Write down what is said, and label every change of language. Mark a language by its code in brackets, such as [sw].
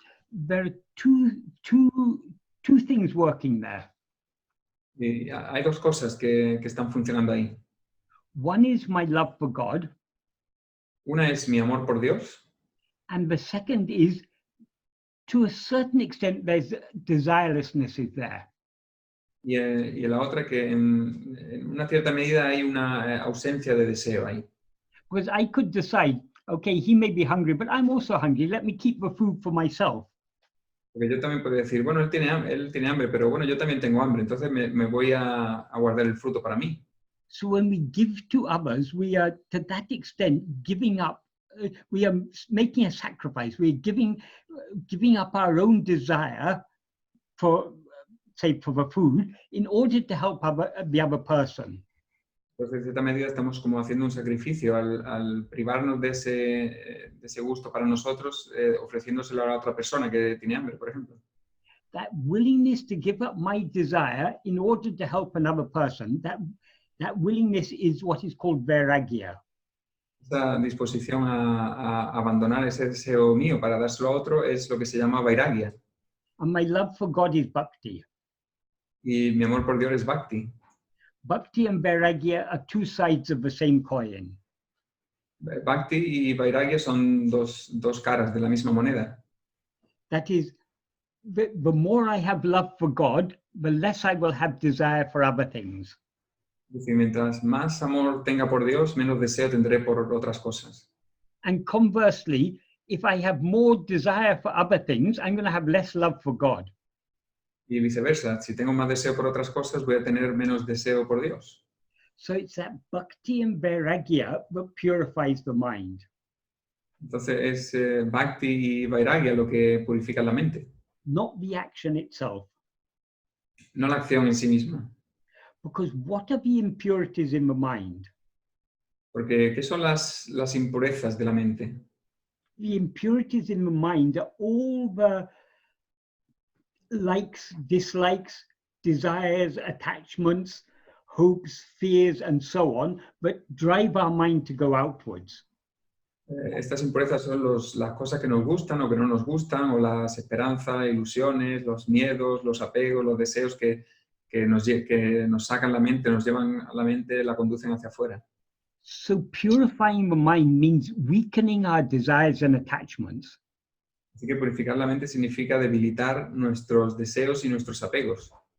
[en] there are two things working there. [es] Y hay dos cosas que están funcionando ahí. [en] One is my love for God, [es] Una es mi amor por Dios [en] and the second is, to a certain extent, there's desirelessness is there. [es] y la otra que en una cierta medida hay una ausencia de deseo ahí. [en] Because I could decide, okay, he may be hungry, but I'm also hungry. Let me keep the food for myself. [es] Porque yo también podría decir, bueno, él tiene hambre, pero bueno, yo también tengo hambre, entonces me voy a guardar el fruto para mí. [en] So when we give to others, we are to that extent giving up. We are making a sacrifice. We're giving up our own desire for, say, for the food in order to help the other person. [es] Entonces, en cierta medida, estamos como haciendo un sacrificio al privarnos de ese gusto para nosotros, ofreciéndoselo a la otra persona que tiene hambre, por ejemplo. [en] That willingness to give up my desire in order to help another person, that willingness is what is called vairagya. [es] Esta disposición a abandonar ese deseo mío para dárselo a otro es lo que se llama vairagya. [en] And my love for God is bhakti. [es] Y mi amor por Dios es bhakti. [en] Bhakti and vairagya are two sides of the same coin. [es] Bhakti y vairagya son dos caras de la misma moneda. [en] That is, the more I have love for God, the less I will have desire for other things. [es] Es decir, mientras más amor tenga por Dios, menos deseo tendré por otras cosas. [en] And conversely, if I have more desire for other things, I'm going to have less love for God. [es] Y viceversa, si tengo más deseo por otras cosas, voy a tener menos deseo por Dios. [en] So it's that bhakti and vairagya that purifies the mind. [es] Entonces es bhakti y vairagya lo que purifica la mente, [en] Not the action itself. [es] no la acción en sí misma. [en] Because what are the impurities in the mind? [es] Porque, ¿qué son las impurezas de la mente? [en] The impurities in the mind are all the likes, dislikes, desires, attachments, hopes, fears, and so on, that drive our mind to go outwards. [es] Estas impurezas son las cosas que nos gustan o que no nos gustan, o las esperanzas, ilusiones, los miedos, los apegos, los deseos que nos sacan la mente, nos llevan a la mente, la conducen hacia afuera. [en] So purifying the mind means weakening our desires and attachments. [es] Así que purificar la mente significa debilitar nuestros deseos y nuestros apegos.